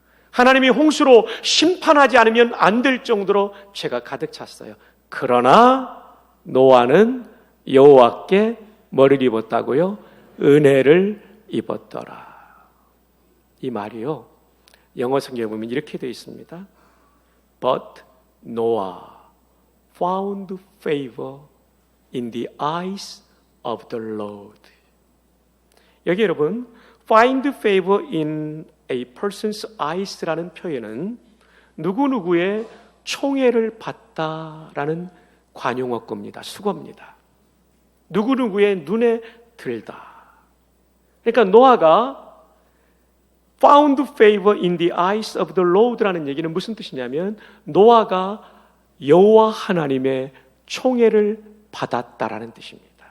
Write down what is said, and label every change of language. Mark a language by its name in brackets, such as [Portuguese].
[Korean] 하나님이 홍수로 심판하지 않으면 안 될 정도로 죄가 가득 찼어요. 그러나 노아는 여호와께 뭐를 입었다고요? 은혜를 입었더라. 이 말이요, 영어 성경에 보면 이렇게 되어 있습니다. [English] But Noah found favor in the eyes of the Lord. [Korean] 여기 여러분, [English] find favor in a person's eyes [Korean] 라는 표현은 누구누구의 총애를 받다라는 관용어구입니다. 수거입니다. 누구누구의 눈에 들다. 그러니까 노아가 [English] found favor in the eyes of the Lord [Korean] 라는 얘기는 무슨 뜻이냐면 노아가 여호와 하나님의 총애를 받았다라는 뜻입니다.